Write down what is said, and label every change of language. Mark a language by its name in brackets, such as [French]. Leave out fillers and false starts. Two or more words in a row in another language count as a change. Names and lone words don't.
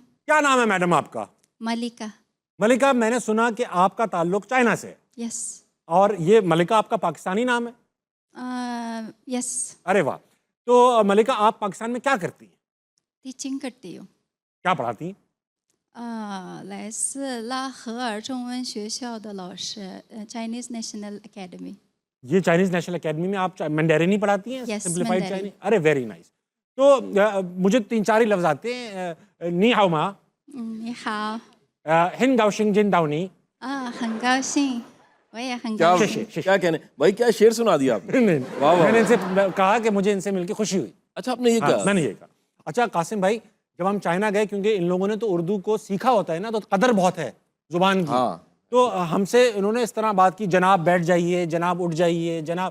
[Urdu] کیا نام ہے میڈم آپ کا? मलिका। ملیکہ، میں نے سنا کہ آپ کا تعلق چائنا سے ہے, यस। اور یہ ملیکہ آپ کا پاکستانی نام ہے? यस। ارے واہ. تو ملیکہ آپ پاکستان میں کیا کرتی ہیں? ٹیچنگ کرتی ہوں. کیا پڑھاتی ہیں? [Chinese] 来自拉合尔中文学校的老师 ，Chinese National Academy。 [Urdu] یہ چائنیز نیشنل اکیڈمی میں آپ مینڈرن ہی پڑھاتی ہیں? Yes, सिंप्लीफाइड Mandarin। چائنیز۔ ارے [English] very nice. [Urdu] تو مجھے 3-4 ہی لفظ آتے ہیں. [Chinese] 你好吗, 你好。很高兴见到你. 很高兴，我也很 [Urdu] क्या [Chinese] 高 [Urdu] शेर, [Chinese] 兴。 [Urdu] शेर। کیا کہنے بھائی، کیا شعر سنا دیا آپ نے. नहीं, واہ، واہ. میں نے ان سے کہا کہ مجھے ان سے مل کر خوشی ہوئی. اچھا آپ نے یہ हाँ, कहा। میں نے یہ کہا. اچھا قاسم بھائی، جب ہم چائنا گئے، کیونکہ ان لوگوں نے تو اردو کو سیکھا ہوتا ہے نا، تو قدر بہت ہے زبان کی. हाँ। تو ہم سے انہوں نے اس طرح بات کی، جناب بیٹھ جائیے، جناب اٹھ جائیے، جناب.